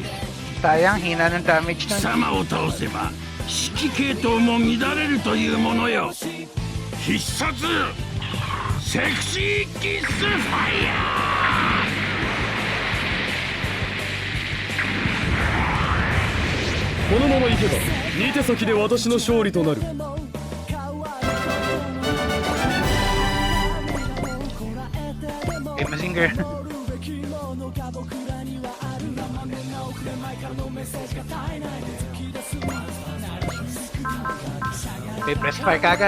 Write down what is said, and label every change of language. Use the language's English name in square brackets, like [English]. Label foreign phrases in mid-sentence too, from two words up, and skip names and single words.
[Filipino] Sayang, hina ng damage [Japanese] 貴 [Filipino] nun. [Japanese] 様を倒せば指揮系統も乱れるというものよ必殺セクシーキスファイヤこのままいけば2手先で私の勝利となる [English] Okay, Mazinger. Okay, press fire kagad.